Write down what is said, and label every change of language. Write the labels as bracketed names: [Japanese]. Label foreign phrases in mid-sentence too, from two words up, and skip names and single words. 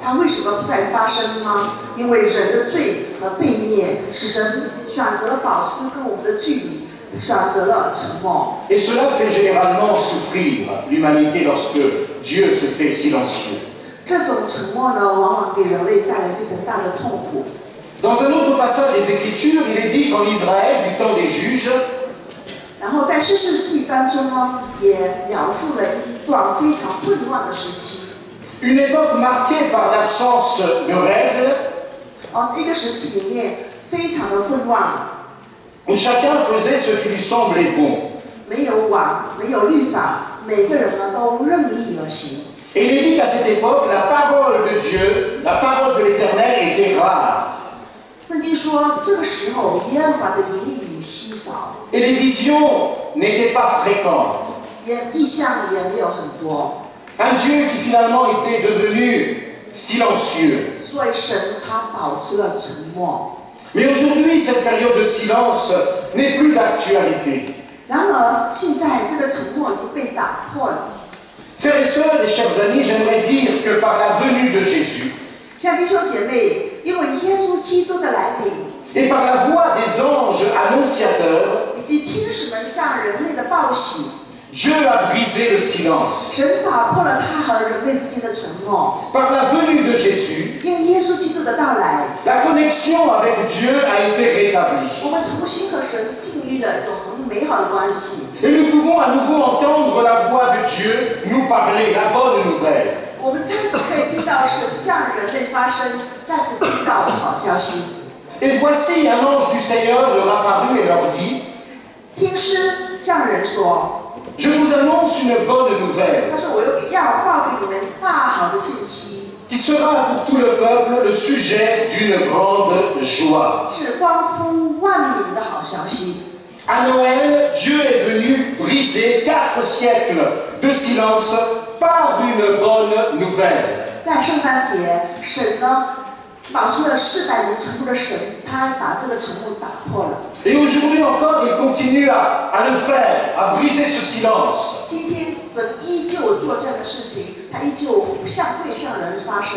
[Chinese] 他为什么不再发声吗？因为人的罪和悖逆，使神选择了保持跟我们的距离，选择了沉默。 [French] Et cela fait généralement souffrir l'humanité lorsque Dieu se fait silencieux. [Chinese] 这种沉默呢，往往给人类带来非常大的痛苦。 [French] Dans un autre passage des Écritures, il est dit qu'en Israël, du temps des juges, [Chinese] 然后在士师记当中呢，也描述了一段非常混乱的时期。 [French] une époque marquée par l'absence de règles, [Chinese] 一个时期里面非常的混乱， [French] où chacun faisait ce qui lui semblait bon. [Chinese] 没有网，没有律法，每个人呢都任意而行。 [French] Et il est dit qu'à cette époque, la parole de Dieu, la parole de l'Éternel était rare. [Chinese] 圣经说，这个时候耶和华的言语稀少， [French] Et les visions n'étaient pas fréquentes. [Chinese] 意象也没有很多， [French] Un Dieu qui finalement était devenu silencieux. [Chinese] 所以神他保持了沉默。 [French] Mais aujourd'hui, cette période de silence n'est plus d'actualité. [Chinese] 然而，现在这个沉默已经被打破了。 [French] Frères et sœurs et chers amis, j'aimerais dire que par la venue de Jésus, [Chinese] 像弟兄姐妹，因为耶稣基督的来临， [French] et par la voix des anges annonciateurs, [Chinese] 以及天使们向人类的报喜， [French] Dieu a brisé le silence. [Chinese] 神打破了他和人类之间的沉默。 [French] Par la venue de Jésus, [Chinese] 因耶稣基督的到来， [French] la connexion avec Dieu a été rétablie. [Chinese] 我们重新和神建立了一种很美好的关系。 [French] Et nous pouvons à nouveau entendre la voix de Dieu nous parler, la bonne nouvelle. [Chinese] 我们再次可以听到神向人类发声，再次听到好消息。 [French] Et voici un ange du Seigneur leur apparut et leur dit, [Chinese] 天师向人说 [French] je vous annonce une bonne nouvelle, [Chinese] 他说我要报给你们大好的信息， [French] qui sera pour tout le peuple le sujet d'une grande joie. [Chinese] 是关乎万民的好消息。 [French] À Noël, Dieu est venu briser 4 siècles de silence par une bonne nouvelle. [Chinese] 在圣诞节，神呢保持了400年沉默的神，他把这个沉默打破了。 [French] Et aujourd'hui encore, il continue à le faire, à briser ce silence. [Chinese] 今天神依旧做这样的事情，他依旧会向人发声。